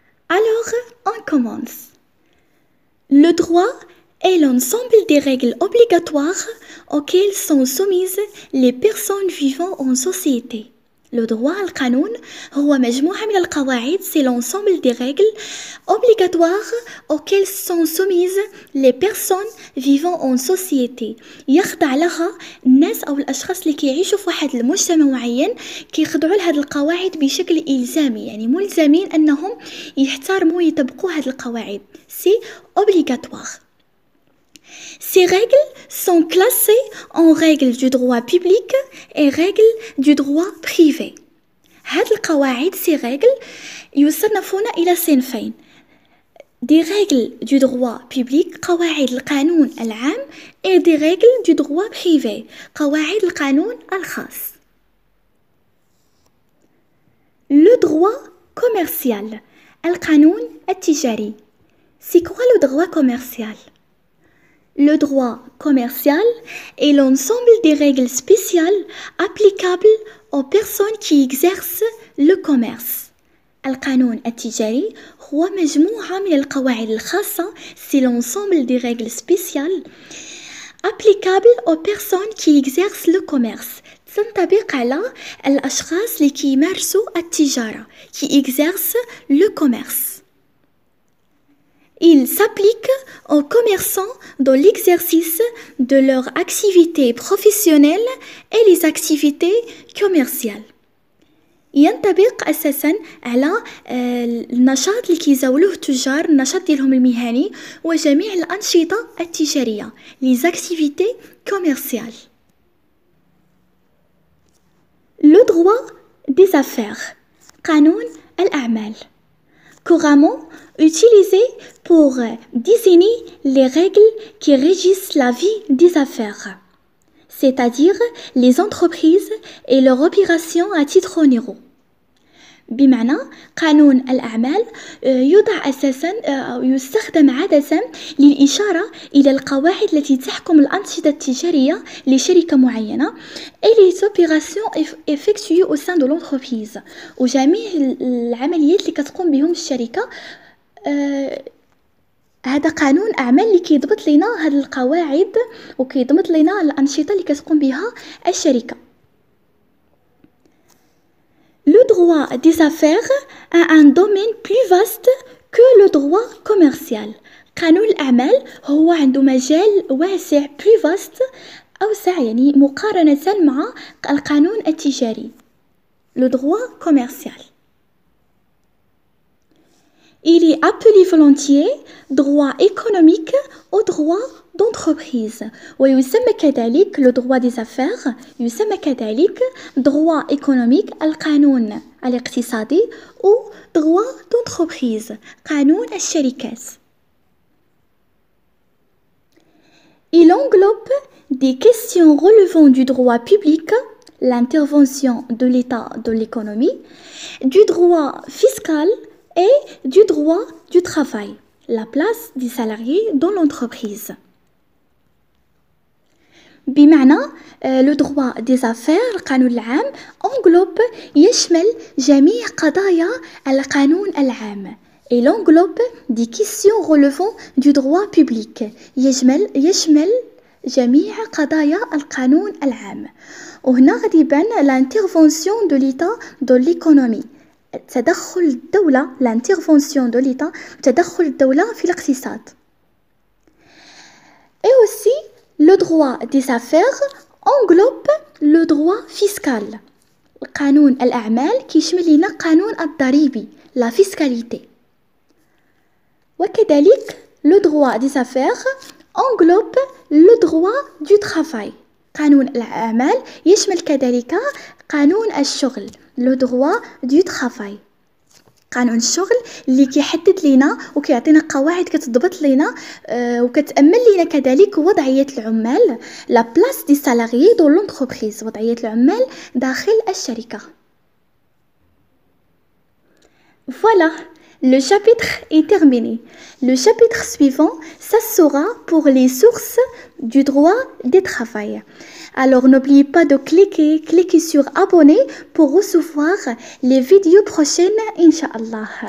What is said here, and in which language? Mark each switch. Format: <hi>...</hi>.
<fr>Alors, on commence. Le droit est l'ensemble des règles obligatoires auxquelles sont soumises les personnes vivant en société. Le droit</fr> <ar>القانون هو مجموعة من القواعد,</ar> <fr>c'est l'ensemble des règles obligatoires auxquelles sont soumises les personnes vivant en société.</fr> <ar>يخضع لها الناس أو الأشخاص اللي كيعيشوا في واحد المجتمع معين كيخضعوا لهذه القواعد بشكل إلزامي, يعني ملزمين أنهم يحترموا ويطبقوا هذه القواعد.</ar> <fr>C'est obligatoire. Ces règles sont classées en règles du droit public et règles du droit privé.</fr> <ar>هذه القواعد,</ar> <fr>ces règles,</fr> <ar>يصنفون إلى صنفين.</ar> <fr>Des règles du droit public,</fr> <ar>قواعد القانون العام,</ar> <fr>et des règles du droit privé,</fr> <ar>قواعد القانون الخاص.</ar> <fr>Le droit commercial,</fr> <ar>القانون التجاري.</ar> <fr>C'est quoi le droit commercial? Le droit commercial est l'ensemble des règles spéciales applicables aux personnes qui exercent le commerce.</fr> <ar>القانون التجاري هو مجموعة من القواعد الخاصة,</ar> <fr>c'est l'ensemble des règles spéciales applicables aux personnes qui exercent le commerce.</fr> <ar>تنطبق على الأشخاص اللي كيمارسوا التجارة,</ar> <fr>qui exercent le commerce. Il s'applique aux commerçants dans l'exercice de leur activité professionnelle et les activités commerciales.</fr> <ar>ينطبق أساساً على النشاط اللي كيزاولوه التجار, النشاط ديالهم المهني وجميع الأنشطة التجارية,</ar> <fr>les activités commerciales. Le droit des affaires,</fr> <ar>قانون الأعمال,</ar> <fr>couramment utilisé pour désigner les règles qui régissent la vie des affaires, c'est-à-dire les entreprises et leurs opérations à titre onéreux.</fr> <ar>بمعنى قانون الأعمال يوضع أساساً أو يستخدم عادة للإشارة إلى القواعد التي تحكم الأنشطة التجارية لشركة معينة</ar> <fr>et les opérations effectuées au sein de l'entreprise,</fr> <ar>وجميع العمليات اللي كتقوم بهم الشركة. هذا قانون أعمال اللي كيضبط لنا هذه القواعد وكيضبط لنا الأنشطة اللي كتقوم بها الشركة.</ar> <fr>Le droit des affaires a un domaine plus vaste que le droit commercial.</fr> <ar>قانون الأعمال هو عنده مجال واسع,</ar> <fr>plus vaste,</fr> <ar>أوسع يعني مقارنة مع القانون التجاري,</ar> <fr>le droit commercial. Il est appelé volontiers droit économique ou droit d'entreprise.</fr> <ar>ويسمى كذلك</ar> <fr>le droit des affaires,</fr> <ar>يسمى كذلك</ar> <fr>droit économique,</fr> <ar>القانون الاقتصادي,</ar> <fr>ou droit d'entreprise,</fr> <ar>قانون الشركات.</ar> <fr>Il englobe des questions relevant du droit public, l'intervention de l'État dans l'économie, du droit fiscal et du droit du travail, la place des salariés dans l'entreprise.</fr> <ar>بمعنى</ar> <fr>le droit des affaires,</fr> <ar>القانون العام,</ar> <fr>englobe,</fr> <ar>يشمل جميع قضايا القانون العام.</ar> <fr>Il englobe des questions relevant du droit public,</fr> <ar>يشمل جميع قضايا القانون العام. وهنا غادي يبان</ar> <fr>l'intervention de l'État dans l'économie,</fr> <ar>تدخل الدولة,</ar> <fr>l'intervention de l'État,</fr> <ar>تدخل الدولة في الاقتصاد.</ar> <fr>Et aussi, le droit des affaires englobe le droit fiscal.</fr> <ar>قانون الأعمال كيشمل لنا قانون الضريبي,</ar> <fr>la fiscalité.</fr> <ar>وكذلك</ar> <fr>le droit des affaires englobe le droit du travail.</fr> <ar>قانون الأعمال يشمل كذلك قانون الشغل,</ar> <fr>le droit du travail.</fr> <ar>قانون الشغل اللي كيحدد لينا وكيعطينا قواعد كتضبط لينا وكتأمن لينا كذلك وضعية العمال</ar> <fr>la place des salariés dans l'entreprise</fr> <ar>وضعية العمال داخل الشركة.</ar> <fr>Voilà, le chapitre est terminé. Le chapitre suivant, ça sera pour les sources du droit du travail. Alors n'oubliez pas de cliquer sur abonner pour recevoir les vidéos prochaines, Inch'Allah.</fr>